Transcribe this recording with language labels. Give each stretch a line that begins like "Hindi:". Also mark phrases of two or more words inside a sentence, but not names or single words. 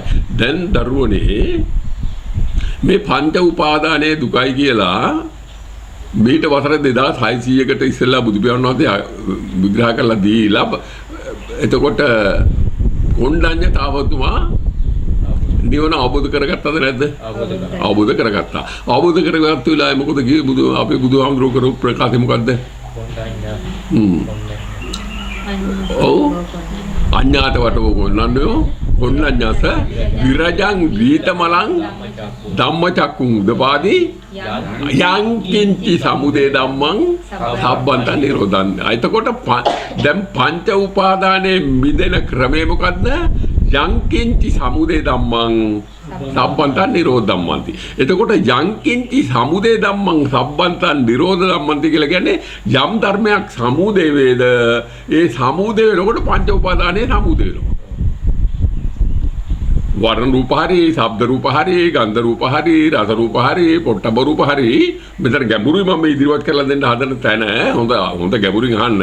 Sinhala: දැන් දරුවනේ මේ පංච උපාදානයේ දුකයි කියලා මීට වසර 2600කට ඉස්සෙල්ලා බුදු පියාණන් වහන්සේ විග්‍රහ කරලා දීලා එතකොට කොණ්ඩඤ්ඤ තාවතුමා නිවන අවබෝධ කරගත්තද නැද්ද? අවබෝධ කරගත්තා. අවබෝධ කරගත්ත වෙලාවේ මොකද කිව්වේ අපේ බුදුහාමුදුරුවෝ කරපු ප්‍රකාශය මොකද්ද?
Pali: ඔව් අඤ්ඤාත වටෝ කොන්නන්නෝ කොන්නඤ්ඤස විරජං ගීතමලං ධම්මචක්කුං උදපාදී යං කිංචි සමුදය ධම්මං සබ්බන්ත නිරෝධං.
Sinhala: එතකොට දැන් පංච උපාදානයේ මිදෙන ක්‍රමය මොකද්ද?
Pali: යං කිංචි සමුදය ධම්මං සබ්බන්ත නිරෝධ ධම්මන්ති.
Sinhala: එතකොට
Pali: යං කිංචි සමුදය ධම්මං සබ්බන්ත නිරෝධ ධම්මන්ති
Sinhala: කියලා කියන්නේ යම් ධර්මයක් සමුදය වේද ඒ සමුදය වෙනකොට පංච උපාදානයේ සමුදය වෙනවා. වර්ණ රූප හරි, ශබ්ද රූප හරි, ගන්ධ රූප හරි, රස රූප හරි, පොට්ටබ රූප හරි මෙතන ගැඹුරුයි මම ඉදිරියට කරලා දෙන්න හදන තැන හොඳ ගැඹුරින් අහන්න.